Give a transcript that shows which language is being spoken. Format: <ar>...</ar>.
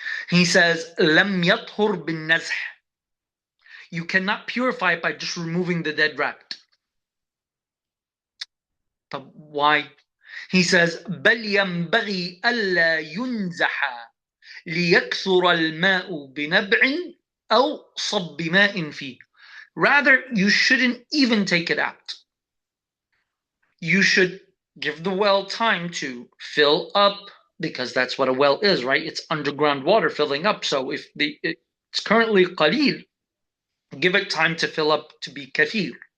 <en>He says,</en> <ar>لم يطهر بالنزح.</ar> <en>You cannot purify it by just removing the dead rat. But why? He says,</en> <ar>بل ينبغي ألا ينزح ليكثر الماء بنبع أو صب ماء فيه.</ar> <en>Rather, you shouldn't even take it out. You should give the well time to fill up, because that's what a well is, right? It's underground water filling up. So if it's currently qalil, give it time to fill up to be kathir.</en>